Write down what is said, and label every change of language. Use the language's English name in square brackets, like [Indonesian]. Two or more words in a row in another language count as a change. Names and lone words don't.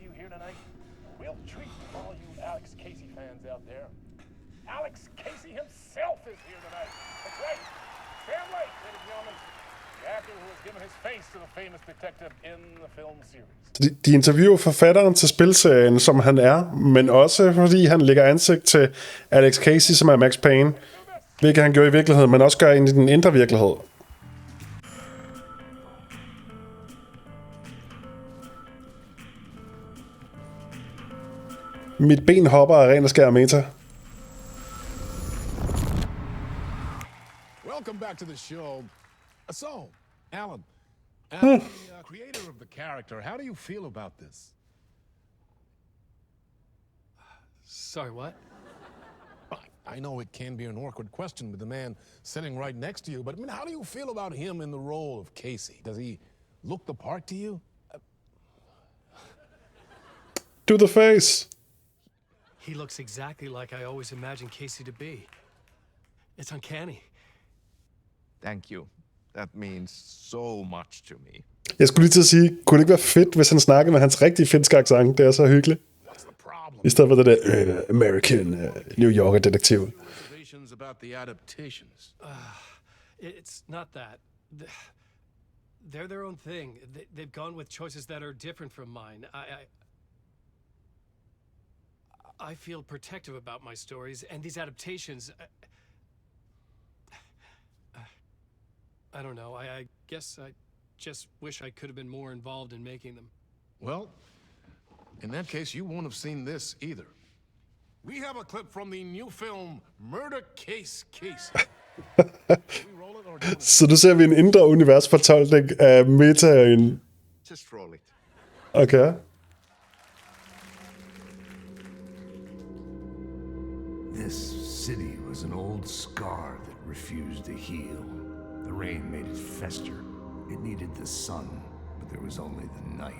[English] tonight. Real treat for all you Alex Casey fans out there. Alex Casey himself is here tonight. That's right. Sam Lake, ladies and gentlemen. The actor who has given his face to the famous detective in the film series. [Danish] De interviewer forfatteren til spilserien, som han er, men også fordi han lægger ansigt til Alex Casey, som er Max Payne. Hvilket han gjorde i virkeligheden, men også gør ind i den indre virkelighed. Mit ben hopper af ren og skær meta. [English] Welcome back to the show. So, Alan, as the creator of the character, how do you feel about this? Sorry, what? I know it can be an awkward question with the man sitting right next to you, but I mean, how do you feel about him in the role of Casey? Does he look the part to you? To the face. He looks exactly like I always imagined Casey to be. It's uncanny. Thank you. That means so much to me. [Danish] Jeg skulle lige til at sige, kunne det ikke være fedt, hvis han snakkede med hans rigtige finske accent? Det er så hyggeligt. I stedet for det der [English] American New Yorker [Danish] detektiv. [English] Observations about the adaptations. It's not that. They're their own thing. They've gone with choices that are different from mine. I feel protective about my stories, and these adaptations... I don't know. I guess I just wish I could have been more involved in making them. Well, in that case, you won't have seen this either. We have a clip from the new film, Murder Case Casey. [Danish] Så nu ser vi en indre universfortolkning af metaen. [English] Just roll it. Okay. This city was an old scar that refused to heal. The rain made it fester. It needed the sun, but there was only the night.